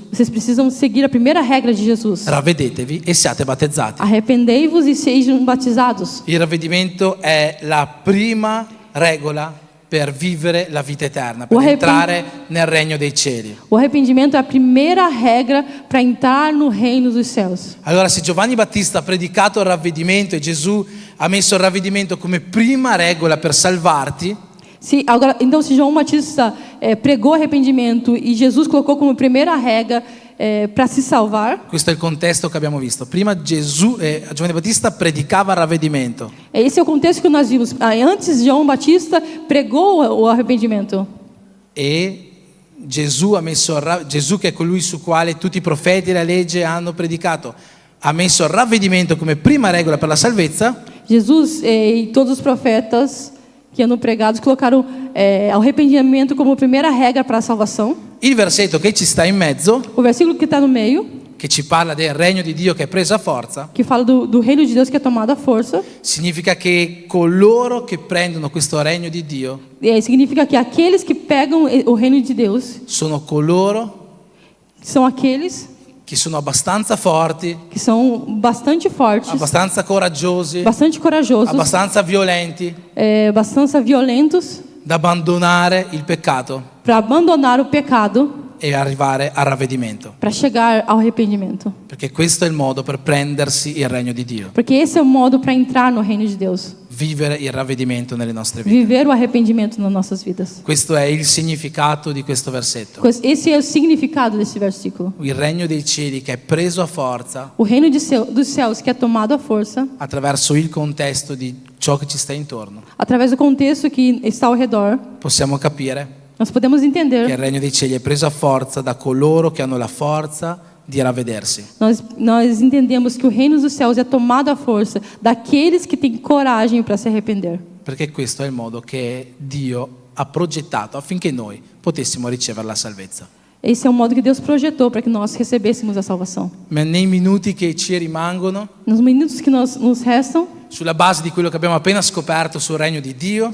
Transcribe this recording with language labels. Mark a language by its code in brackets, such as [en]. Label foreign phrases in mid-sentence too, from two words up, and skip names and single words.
[pt] Vocês precisam seguir a primeira regra de Jesus. [it] Ravvedetevi e siate battezzati. [pt] Arrependei-vos e sejam batizados. [it] Il ravvedimento è la prima regola per vivere la vita eterna, per entrare nel regno dei cieli. [pt] O arrependimento é a primeira regra para entrar no reino dos céus. [it] Allora se Giovanni Battista ha predicato il ravvedimento e Gesù ha messo il ravvedimento come prima regola per salvarti, [pt] Então, se João Batista pregou arrependimento e Jesus colocou como primeira regra para se salvar, [it] questo è il contesto che abbiamo visto. Prima Giovanni Battista predicava il ravvedimento [pt] esse é o contexto que nós vimos. Antes, João Batista pregou o arrependimento. [it] e Gesù Gesù, che è colui su quale tutti i profeti e la legge hanno predicato, ha messo il ravvedimento come prima regola per la salvezza. [pt] Jesus e todos os profetas que andam pregados colocaram o arrependimento como primeira regra para a salvação. [it] Il versetto che ci sta in mezzo, [pt] O versículo que está no meio, [it] che ci parla del regno di Dio che è preso a forza, [pt] que fala do reino de Deus que é tomado à força, [it] significa che coloro che prendono questo regno di Dio [pt] significa que aqueles que pegam o reino de Deus [it] sono coloro [pt] são aqueles [it] che sono abbastanza forti, [pt] que são bastante fortes, [it] abbastanza coraggiosi, [pt] bastante corajosos, [it] abbastanza violenti [pt] bastante violentos [it] da abbandonare il peccato [pt] para abandonar o pecado [it] e arrivare al ravvedimento, [pt] para chegar ao arrependimento. [it] perché questo è il modo per prendersi il regno di Dio, [pt] Porque esse é o modo para entrar no reino de Deus, [it] vivere il ravvedimento nelle nostre vite. [pt] viver o arrependimento nas nossas vidas. [it] Questo è il significato di questo versetto. [pt] Esse é o significado desse versículo. [it] Il regno dei cieli che è preso a forza [pt] O reino dos céus que é tomado à força [it] attraverso il contesto di ciò che ci sta intorno. [pt] através do contexto que está ao redor. [it] Possiamo capire [pt] Nós podemos [it] che il [pt] entender. [it] regno dei cieli è preso a forza da coloro che hanno la forza di ravvedersi. [pt] Nós entendemos que o reino dos céus é tomado à força daqueles que têm coragem para se arrepender. [it] Perché questo è il modo che Dio ha progettato affinché noi potessimo ricevere la salvezza. [pt] Esse é o modo que Deus projetou para que nós recebêssemos a salvação. [it] Ma nei minuti che ci rimangono, [pt] Nos minutos que nos restam, [it] sulla base di quello che abbiamo appena scoperto sul regno di Dio,